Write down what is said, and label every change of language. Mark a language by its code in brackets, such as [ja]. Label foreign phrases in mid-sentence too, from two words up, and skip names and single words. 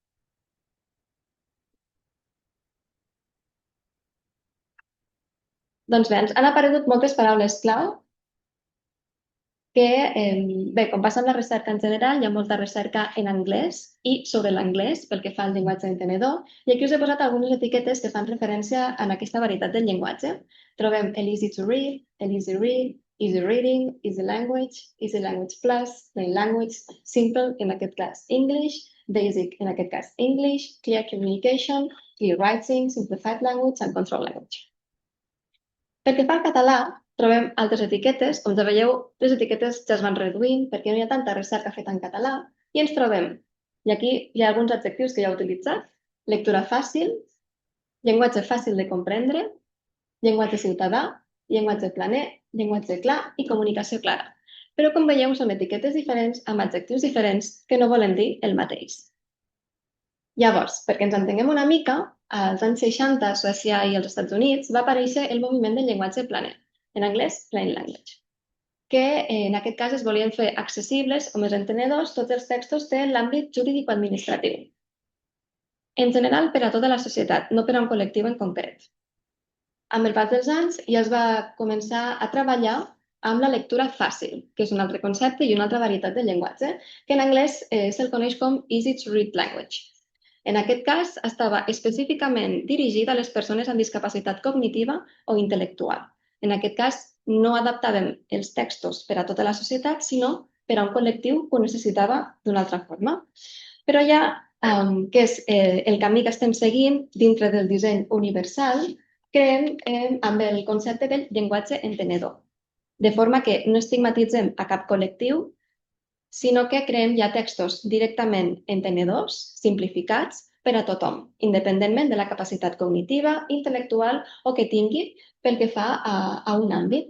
[ca] Doncs bé, ens han aparegut moltes paraules clau que, bé, com passa amb la recerca en general, hi ha molta recerca en anglès i sobre l'anglès pel que fa al llenguatge entenedor. I aquí us he posat algunes etiquetes que fan referència a aquesta varietat del llenguatge. Trobem el [en] easy to read, el easy read, easy reading, easy language plus, plain language, simple, [ca] en aquest cas [en] English, basic, [ca] en aquest cas [en] English, clear communication, clear writing, simplified language and control language. [ca] Pel que fa al català, trobem altres etiquetes. Com ja veieu, les etiquetes ja es van reduint perquè no hi ha tanta recerca feta en català i ens trobem, i aquí hi ha alguns adjectius que ja he utilitzat, lectura fàcil, llenguatge fàcil de comprendre, llenguatge ciutadà, llenguatge planer, llenguatge clar i comunicació clara. però com veieu són etiquetes diferents amb adjectius diferents que no volen dir el mateix. Llavors, perquè ens entenguem una mica, als anys 60 a Suècia i als Estats Units va aparèixer el moviment del llenguatge planer, en anglès [en] plain language, [ca] que en aquest cas es volien fer accessibles o més entenedors tots els textos de l'àmbit jurídico-administratiu. En general per a tota la societat, no per a un col·lectiu en concret. Amb el pas dels anys ja es va començar a treballar amb la lectura fàcil, que és un altre concepte i una altra varietat de llenguatge, que en anglès se'l coneix com [en] easy to read language. [ca] En aquest cas, estava específicament dirigit a les persones amb discapacitat cognitiva o intel·lectual. En aquest cas, no adaptàvem els textos per a tota la societat, sinó per a un col·lectiu que ho necessitava d'una altra forma. Però ja, que és el camí que estem seguint dintre del disseny universal, creem amb el concepte del llenguatge entenedor, de forma que no estigmatitzem a cap col·lectiu, sinó que creem ja textos directament entenedors, simplificats, per a tothom, independentment de la capacitat cognitiva, intel·lectual o que tingui pel que fa a un àmbit.